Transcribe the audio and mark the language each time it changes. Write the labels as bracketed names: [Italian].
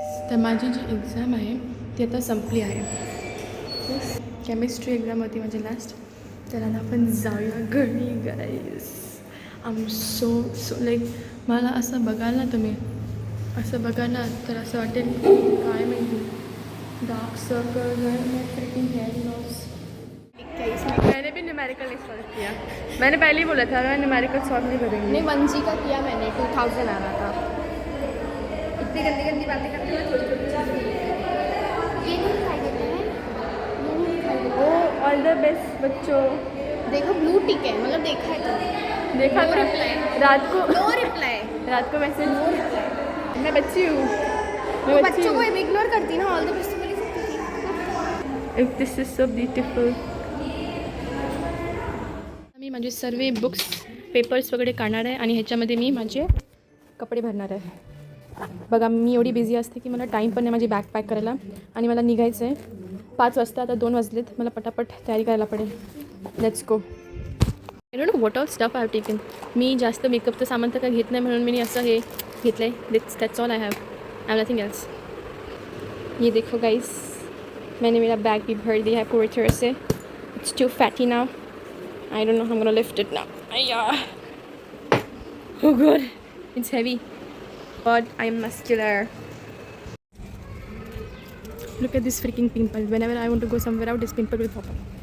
[Marathi] तर माझी जी एक्झाम आहे ती आता संपली आहे. केमिस्ट्री एक्झाम होती माझी लास्ट. तर आता आपण जाऊया घरी गाईस. [English] I am so like [Marathi] मला असं बघाल ना तुम्ही, असं बघा ना तर असं वाटेल काय माहिती डार्क सर्कल हेयर लॉस. [Hindi] मैंने भी न्यूमेरिकल नहीं सॉल्व किया. मैंने पहले ही बोला था मैं न्यूमेरिकल सॉल्व नहीं करूँगी. नहीं 1G का किया मैंने 2000 आ रहा था. इतनी गंदी गंदी बातें करते हुए छोटी छोटी चीज़ें ये नहीं दिखाई देता है, ये नहीं दिखाई देता. [English] Oh all the best बच्चों. [Hindi] देखो ब्लू टिक है, मतलब देखा है तो देखा [English] नो [Hindi] था [English] reply, [Hindi] रात को. [English] no reply, [Hindi] रात को मैसेज. [English] No reply. [Hindi] मैं बच्ची हूँ. तो बच्चों को इग्नोर करती ना, [English] all the best [Hindi] बोल सकती थी. [English] If this is so beautiful. [Marathi] मी माझे सर्व बुक्स पेपर्स वगैरे काढणार आहे आणि ह्याच्यामध्ये मी माझे कपडे भरणार आहे. बघा मी एवढी बिझी असते की मला टाईम पण नाही माझी बॅग पॅक करायला आणि मला निघायचं आहे 5 वाजता. आता 2 वाजलेत, मला पटापट तयारी करायला पडेल. [English] Let's go. I don't know what all stuff I have taken. [Marathi] मी जास्त मेकअपचं सामान तर काही घेत नाही म्हणून मी असं हे घेतलं आहे. [English] That's all I have. I nothing else. [Hindi] ये देखो गाइस, मैंने मेरा बैग भी भर दिया है पूरी तरह से. [English] It's too fatty now. I don't know how I'm gonna lift it now. Oh god, it's heavy. But I'm muscular. Look at this freaking pimple. Whenever I want to go somewhere out, this pimple will pop up.